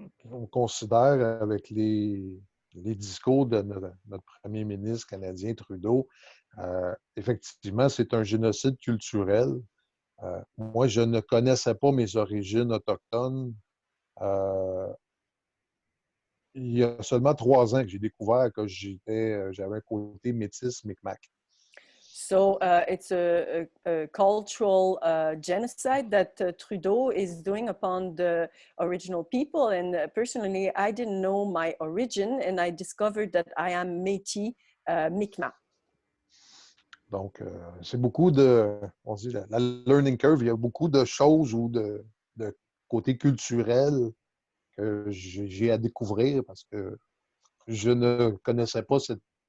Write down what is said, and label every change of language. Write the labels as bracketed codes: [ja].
[fr] On considère avec les discours de notre premier ministre canadien Trudeau, effectivement, c'est un génocide culturel. Moi, je ne connaissais pas mes origines autochtones. Il y a seulement 3 ans que j'ai découvert que j'avais un côté métis Micmac. [en] So it's a cultural genocide that Trudeau is doing upon the original people. And personally, I didn't know my origin, and I discovered that I am Métis Micmac. [fr] Donc, c'est beaucoup on dit la [en] learning curve, [fr] il y a beaucoup de choses ou de côté culturel que j'ai à découvrir parce que je ne connaissais pas cette...